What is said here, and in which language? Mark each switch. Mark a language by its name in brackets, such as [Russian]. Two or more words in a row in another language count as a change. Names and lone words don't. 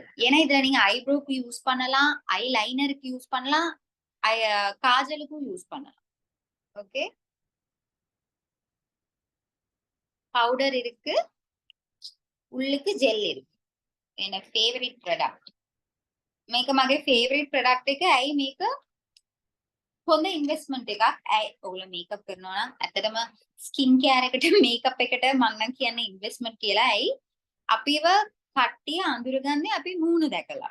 [Tamil] ஏன்னா இதுல நீங்க ஐப்ரோக்கு யூஸ் பண்ணலாம், ஐ லைனருக்கு யூஸ் பண்ணலாம், காஜலுக்கும் யூஸ் பண்ணலாம். ஓகே, பவுடர் இருக்கு, உள்ளுக்கு ஜெல் இருக்கு. எனக்கு [English] favourite product. [Sinhala] මේක මගේ [English] favourite product [Sinhala] එක. ඇයි මේක හොඳ ඉන්වෙස්ට්මන්ට් එකක්. ඇයි ඔයගොල්ලෝ මේකප් කරනවා නම් ඇත්තටම [English] skin care [Sinhala] එකට මේකප් එකට මම නම් කියන්නේ ඉන්වෙස්ට්මන්ට් කියලා. ඇයි අපිව කට්ටිය අඳුරගන්නේ අපි මූණ දැකලා.